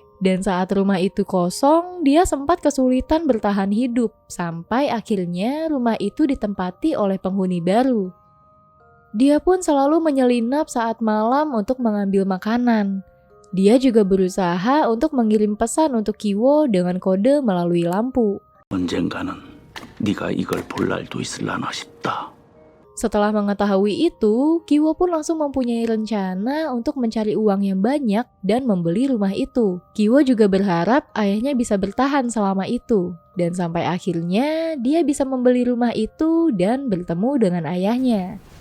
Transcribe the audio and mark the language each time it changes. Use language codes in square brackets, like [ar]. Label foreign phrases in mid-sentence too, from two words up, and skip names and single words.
[id] Dan saat rumah itu kosong, dia sempat kesulitan bertahan hidup, sampai akhirnya rumah itu ditempati oleh penghuni baru. Dia pun selalu menyelinap saat malam untuk mengambil makanan. Dia juga berusaha untuk mengirim pesan untuk Kiwo dengan kode melalui lampu. [ko] 언젠가는 네가 이걸 볼 날도 있으려나 싶다. [id] Setelah mengetahui itu, Kiwo pun langsung mempunyai rencana untuk mencari uang yang banyak dan membeli rumah itu. Kiwo juga berharap ayahnya bisa bertahan selama itu. Dan sampai akhirnya dia bisa membeli rumah itu dan bertemu dengan ayahnya.